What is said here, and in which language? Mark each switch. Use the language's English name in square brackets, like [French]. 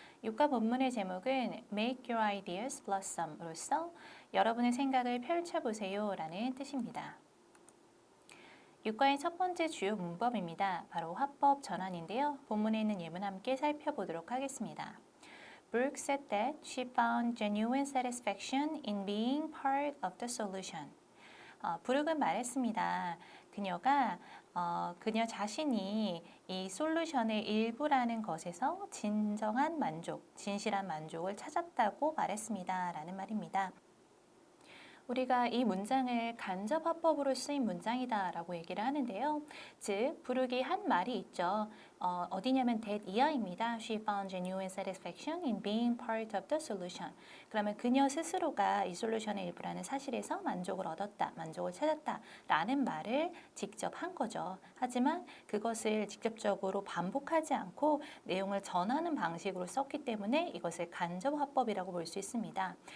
[Korean] 육과 본문의 제목은 [English] Make your ideas blossom [Korean] 으로써 여러분의 생각을 펼쳐보세요 라는 뜻입니다. 육과의 첫 번째 주요 문법입니다. 바로 화법 전환인데요. 본문에 있는 예문 함께 살펴보도록 하겠습니다. [English] Brooke said that she found genuine satisfaction in being part of the solution. [Korean] 브룩은 말했습니다. 그녀가 그녀 자신이 이 솔루션의 일부라는 것에서 진정한 만족, 진실한 만족을 찾았다고 말했습니다. 라는 말입니다. 우리가 이 문장을 간접 화법으로 쓰인 문장이다 라고 얘기를 하는데요. 즉, 브룩이 한 말이 있죠. 어디냐면 that 이하입니다. [English] She found genuine satisfaction in being part of the solution. [Korean] 그러면 그녀 스스로가 이 솔루션의 일부라는 사실에서 만족을 얻었다, 만족을 찾았다 라는 말을 직접 한 거죠. 하지만 그것을 직접적으로 반복하지 않고 내용을 전하는 방식으로 썼기 때문에 이것을 간접 화법이라고 볼 수 있습니다.